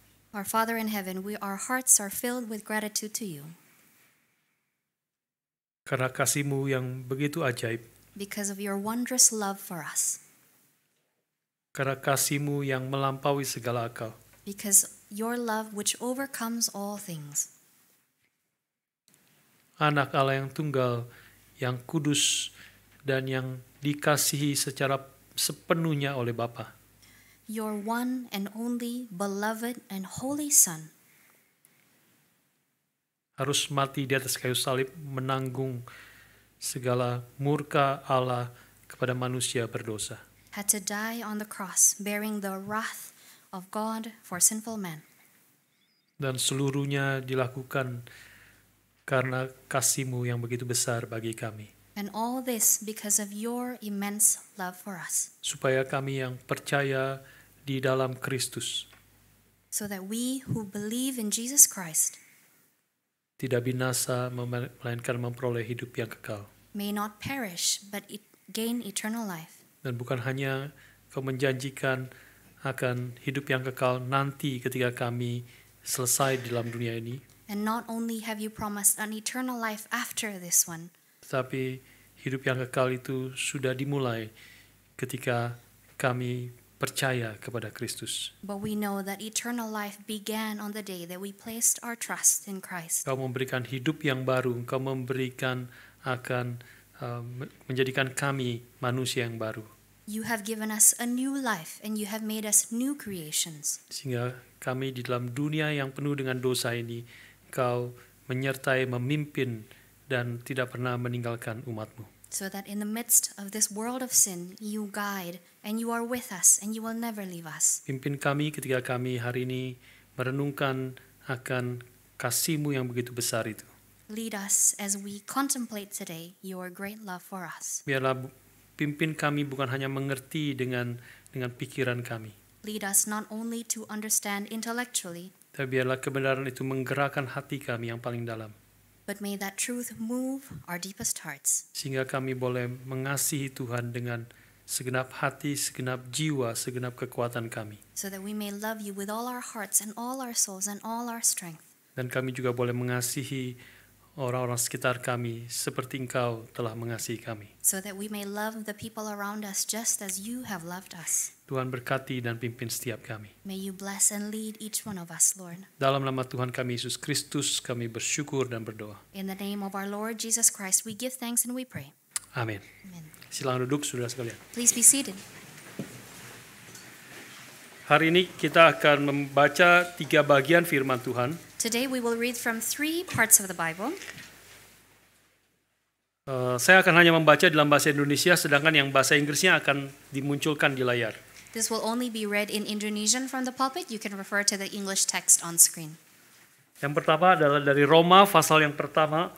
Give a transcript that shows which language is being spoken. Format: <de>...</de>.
<en>Our Father in heaven, our hearts are filled with gratitude to you</en> <id>Karena kasih-Mu yang begitu ajaib.</id> <en>because of your wondrous love for us,</en> <id>Karena kasih-Mu yang melampaui segala akal.</id> <en>because your love which overcomes all things.</en> <id>Anak Allah yang tunggal, yang kudus, dan yang dikasihi secara sepenuhnya oleh Bapa.</id> <en>Your one and only beloved and holy Son</en> <id>Harus mati di atas kayu salib menanggung segala murka Allah kepada manusia berdosa.</id> <en>had to die on the cross, bearing the wrath of God for sinful men.</en> <id>Dan seluruhnya dilakukan karena kasih-Mu yang begitu besar bagi kami.</id> <en>And all this because of your immense love for us,</en> <id>Supaya kami yang percaya di dalam Kristus</id> <en>so that we who believe in Jesus Christ</en> <id>tidak binasa, melainkan memperoleh hidup yang kekal.</id> <en>may not perish but gain eternal life.</en> <id>Dan bukan hanya Kau menjanjikan akan hidup yang kekal nanti ketika kami selesai di dalam dunia ini,</id> <en>And not only have you promised an eternal life after this one,</en> <id>tetapi hidup yang kekal itu sudah dimulai ketika kami percaya kepada Kristus.</id> <en>but we know that eternal life began on the day that we placed our trust in Christ.</en> <id>Kau memberikan hidup yang baru, Kau memberikan akan menjadikan kami manusia yang baru.</id> <en>You have given us a new life and you have made us new creations.</en> <id>Sehingga kami di dalam dunia yang penuh dengan dosa ini, Kau menyertai, memimpin, dan tidak pernah meninggalkan umat-Mu.</id> <en>So that in the midst of this world of sin, you guide and you are with us and you will never leave us.</en> <id>Pimpin kami ketika kami hari ini merenungkan akan kasih-Mu yang begitu besar itu.</id> <en>Lead us as we contemplate today your great love for us.</en> <id>Biarlah pimpin kami bukan hanya mengerti dengan pikiran kami,</id> <en>Lead us not only to understand intellectually,</en> <id>tapi biarlah kebenaran itu menggerakkan hati kami yang paling dalam,</id> <en>but may that truth move our deepest hearts,</en> <id>sehingga kami boleh mengasihi Tuhan dengan segenap hati, segenap jiwa, segenap kekuatan kami.</id> <en>so that we may love you with all our hearts and all our souls and all our strength.</en> <id>Dan kami juga boleh mengasihi orang-orang sekitar kami seperti Engkau telah mengasihi kami.</id> <en>So that we may love the people around us just as you have loved us.</en> <id>Tuhan berkati dan pimpin setiap kami.</id> <en>May you bless and lead each one of us, Lord.</en> <id>Dalam nama Tuhan kami Yesus Kristus kami bersyukur dan berdoa.</id> <en>In the name of our Lord Jesus Christ, we give thanks and we pray.</en> <id>Amin.</id> <en>Amen.</en> <id>Silakan duduk saudara sekalian.</id> <en>Please be seated.</en> <id>Hari ini kita akan membaca 3 bagian firman Tuhan.</id> <en>Today we will read from 3 parts of the Bible.</en> <id>Saya akan hanya membaca dalam bahasa Indonesia, sedangkan yang bahasa Inggrisnya akan dimunculkan di layar.</id> <en>This will only be read in Indonesian from the pulpit. You can refer to the English text on screen.</en> <id>Yang pertama adalah dari Roma pasal yang pertama,</id>